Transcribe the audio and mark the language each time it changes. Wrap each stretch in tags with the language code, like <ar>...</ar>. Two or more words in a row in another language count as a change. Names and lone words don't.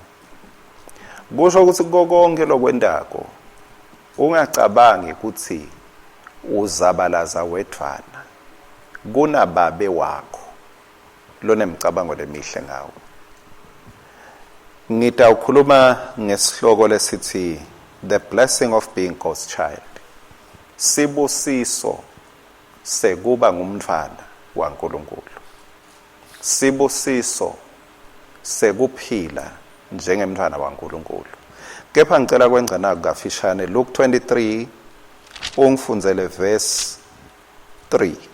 <ss>Kusho ukuthi konke lokwendako ungacabangi ukuthi uzabalaza wethwana kunababe wakho lona imicabango lemihle ngawo. Ngitawukhuluma ngesihloko lesithi</ss> <en>the blessing of being God's child.</en> <ss>Sibusiso sekuba ngumntwana waNkulunkulu. Sibusiso sekuphila njengemntwana waNkulunkulu. Kepha ngicela kwenza naku kafishane Luke 23 ungifundzele verse 3.</ss>